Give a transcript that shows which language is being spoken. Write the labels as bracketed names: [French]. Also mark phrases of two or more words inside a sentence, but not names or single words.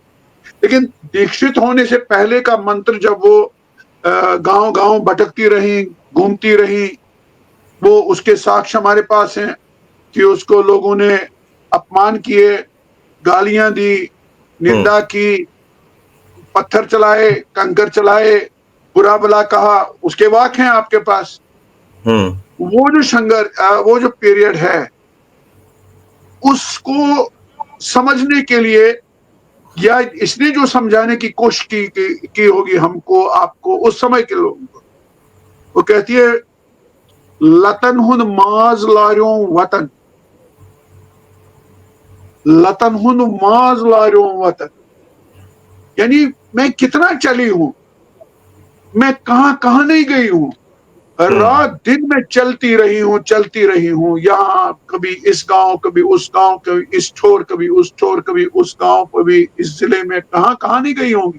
[Hindi] लेकिन दीक्षित होने से पहले का मंत्र, जब वो गांव गांव भटकती रही, घूमती रही, वो उसके साक्ष्य हमारे पास हैं कि उसको लोगों ने अपमान किए, गालियां दी, निंदा की, पत्थर चलाए, कंकर चलाए, बुरा भला कहा, उसके वाक्य हैं आपके पास। वो जो संघर्ष, वो जो पीरियड है, उसको समझने के लिए, या इसने जो समझाने की कोशिश की होगी हमको, आपको, उस समय के लोगों को, वो कहती है [Kashmiri] लतन हुन माज लार्यो वतन, लतन हुन माज लार्यो वतन। [Hindi] यानी मैं कितना चली हूं, मैं कहां कहां नहीं गई हूं, रात दिन में चलती रही हूँ, यहाँ कभी इस गांव, कभी उस गांव, कभी इस छोर, कभी उस छोर, कभी उस गांव, कभी इस जिले में, कहाँ कहाँ नहीं गई होंगी।